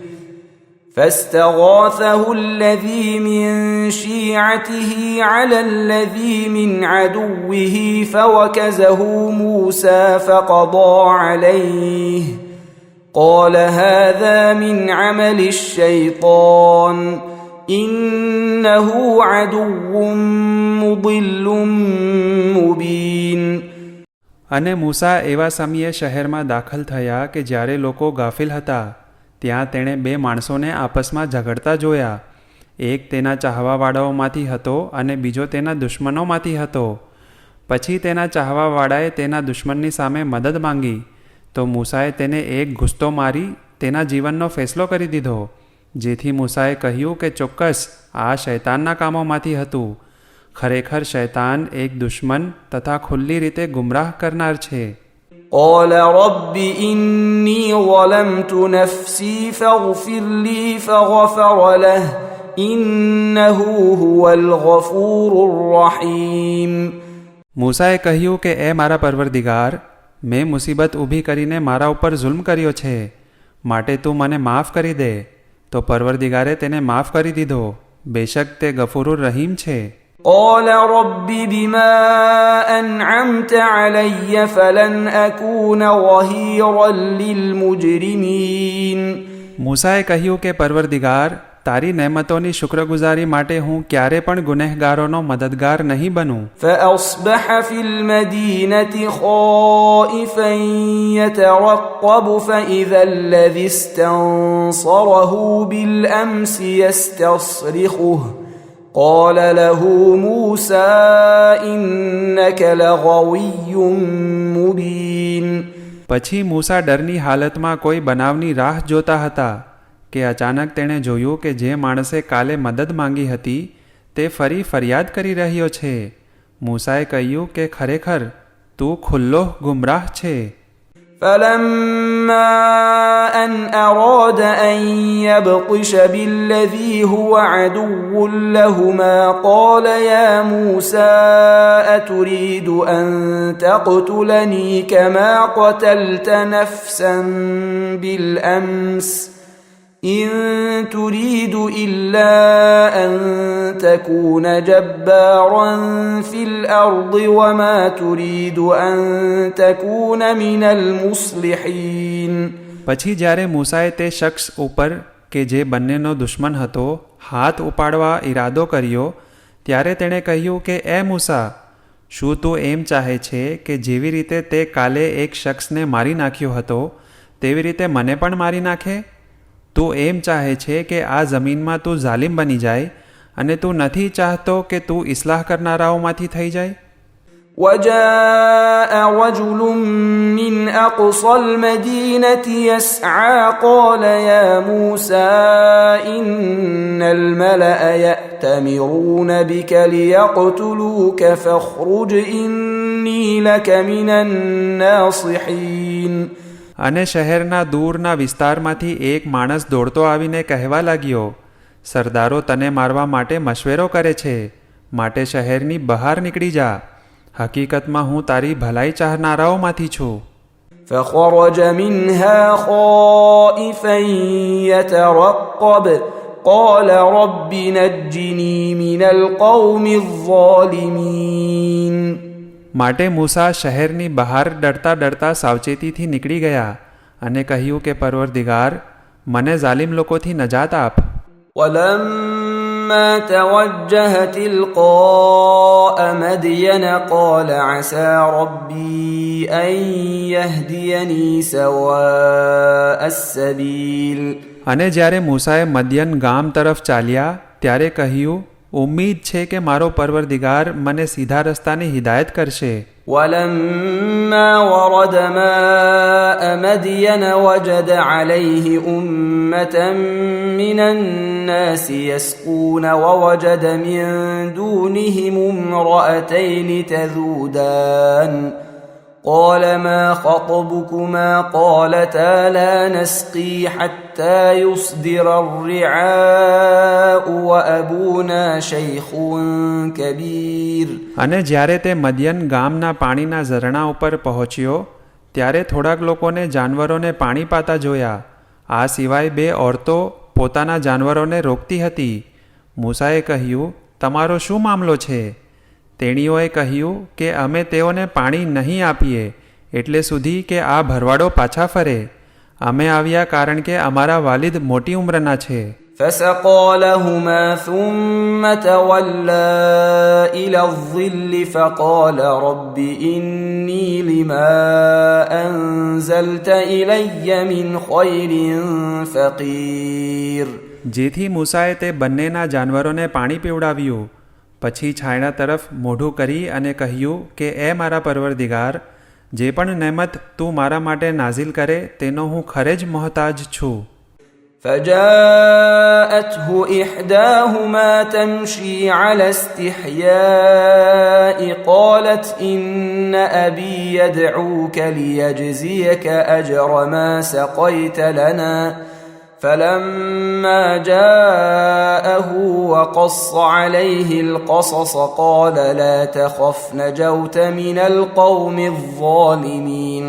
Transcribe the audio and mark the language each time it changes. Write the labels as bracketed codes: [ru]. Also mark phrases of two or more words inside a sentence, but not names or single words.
[ar] فاستغاثه الذي من شيعته على الذي من عدوه فوكزه موسى فقضى عليه قال هذا من عمل الشيطان إنه عدو مضل مبين. [gu] અને મૂસા એવા સમયે શહેરમાં દાખલ થયા કે જ્યારે લોકો ગાફિલ હતા. ત્યાં તેણે બે માણસોને આપસમાં ઝઘડતા જોયા. એક તેના ચાહવાવાળાઓમાંથી હતો અને બીજો તેના દુશ્મનોમાંથી હતો. પછી તેના ચાહવાવાળાએ તેના દુશ્મનની સામે મદદ માંગી તો મૂસાએ તેને એક ઘૂસતો મારી તેના જીવનનો ફેસલો કરી દીધો, જેથી મૂસાએ કહ્યું કે ચોક્કસ આ શૈતાનના કામોમાંથી હતું. ખરેખર શૈતાન એક દુશ્મન તથા ખુલ્લી રીતે ગુમરાહ કરનાર છે. [ar] قال رب إني ظلمت نفسي فاغفر لي فغفر له إنه هو الغفور الرحيم. [gu] મૂસાએ કહ્યું કે એ મારા પરવરદિગાર, મેં મુસીબત ઊભી કરીને મારા ઉપર ઝુલ્મ કર્યો છે, માટે તું મને માફ કરી દે. તો પરવરદિગારે તેને માફ કરી દીધો. બેશક તે [ar] الغفور الرحيم [gu] છે. [ar] قال رب بما أنعمت علي فلن أكون ظهيرا للمجرمين. [gu] મૂસાએ કહ્યું કે પરવરદિગાર, તારી નેમતોની શુક્રગુજારી માટે હું ક્યારે પણ ગુનેહગારોનો મદદગાર નહીં બનું. [ar] فأصبح في المدينة خائفا يترقب فإذا الذي استنصره بالأمس يستصرخه قال له موسى إنك لغوي مبين. [gu] પછી મૂસા ડરની હાલતમાં કોઈ બનાવની રાહ જોતા હતા કે અચાનક તેણે જોયું કે જે માણસે કાલે મદદ માંગી હતી તે ફરી ફરિયાદ કરી રહ્યો છે. મૂસાએ કહ્યું કે ખરેખર તું ખુલ્લો ગુમરાહ છે. [ar] فلما أن أراد أن يبطش بالذي هو عدو لهما قال يا موسى أتريد أن تقتلني كما قتلت نفسا بالأمس إن تريد إلا أن تكون جبارا في الأرض وما تريد أن تكون من المصلحين. [gu] પછી જ્યારે મૂસાએ તે શખ્સ ઉપર કે જે બંનેનો દુશ્મન હતો હાથ ઉપાડવા ઈરાદો કર્યો ત્યારે તેણે કહ્યું કે એ મૂસા, શું તું એમ ચાહે છે કે જેવી રીતે તે કાલે એક શખ્સને મારી નાખ્યો હતો તેવી રીતે મને પણ મારી નાખે? તું એમ ચાહે છે કે આ જમીનમાં તું ઝાલિમ બની જાય અને તું નથી ચાહતો કે તું ઇસ્લાહ કરનારાઓમાંથી થઈ જાય? [ar] وجاء رجل من أقصى المدينة يسعى قال يا موسى إن الملأ يأتمرون بك ليقتلوك فاخرج إني لك من الناصحين. [gu] અને શહેરના દૂરના વિસ્તારમાંથી એક માણસ દોડતો આવીને કહેવા લાગ્યો, સરદારો તને મારવા માટે મશવરો કરે છે, માટે શહેરની બહાર નીકળી જા. હકીકતમાં હું તારી ભલાઈ ચાહનારાઓમાંથી છું. [ar] فخرج منها خائفا يترقب قال رب نجني من القوم الظالمين. [gu] માટે મૂસા શહેરની બહાર ડરતા ડરતા સાવચેતીથી નીકળી ગયા અને કહ્યું કે પરવરદિગાર, મને ઝાલિમ લોકોથી નજાત આપ. [ar] ولما توجه تلقاء مدين قال عسى ربي أن يهديني سواء السبيل. [gu] અને જ્યારે મૂસાએ મદયન ગામ તરફ ચાલ્યા ત્યારે કહ્યું, ઉમ્મીદ છે કે મારો પરવરદિગાર મને સીધા રસ્તાની હિદાયત કરશે. [ar] ولما ورد ماء مدين وجد عليه أمة من الناس يسقون ووجد من دونهم امرأتين تذودان قال ما خطبكما قالتا لا نسقي حتى يصدر الرعاء وأبونا شيخ كبير. [gu] અને જ્યારે તે મદયન ગામના પાણીના ઝરણા ઉપર પહોંચ્યો ત્યારે થોડાક લોકોને જાનવરોને પાણી પાતા જોયા. આ સિવાય બે ઓરતો પોતાના જાનવરોને રોકતી હતી. મૂસાએ કહ્યું, તમારો શું મામલો છે? તેણીઓએ કહ્યું કે અમે તેઓને પાણી નહીં આપીએ એટલે સુધી કે આ ભરવાડો પાછા ફરે. અમે આવ્યા કારણ કે અમારા વાલિદ મોટી ઉંમરના છે. [ar] فسقى لهما ثم تولى إلى الظل فقال رب إني لما أنزلت إلي من خير فقير. [gu] જેથી મૂસાએ તે બંનેના જાનવરોને પાણી પીવડાવ્યું. પછી છાયણા તરફ મોઢું કરી અને કહ્યું કે એ મારા પરવરદિગાર, જે પણ નેમત તું મારા માટે નાઝિલ કરે તેનો હું ખરે જ મોહતાજ છું. [ar] فجاءته إحداهما تمشي على استحياء قالت إن أبي يدعوك ليجزيك أجر ما سقيت لنا فلما جاءه وقص عليه القصص قال لا تخف نجوت من القوم الظالمين.